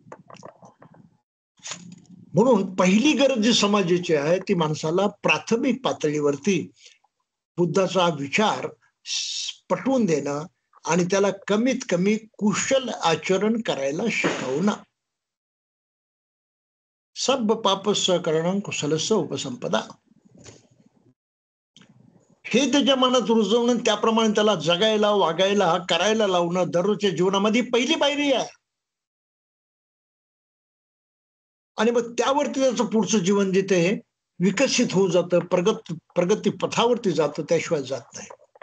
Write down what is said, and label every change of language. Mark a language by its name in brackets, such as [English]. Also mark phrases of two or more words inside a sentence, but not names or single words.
[Marathi] म्हणून पहिली गरज जी समाजाची आहे ती माणसाला प्राथमिक पातळीवरती बुद्धाचा विचार पटवून देणं आणि त्याला कमीत कमी कुशल आचरण करायला शिकवणं. [Pali] सब पापस्य करणं कुशलस्य उपसंपदा, [Marathi] हे त्याच्या मनात रुजवणं, त्याप्रमाणे त्याला जगायला, वागायला, करायला लावणं दररोजच्या जीवनामध्ये पहिली पायरी आहे. आणि मग त्यावरती त्याचं पुढचं जीवन जिथे विकसित होऊन जातं, प्रगती पथावरती जातं, त्याशिवाय जात नाही.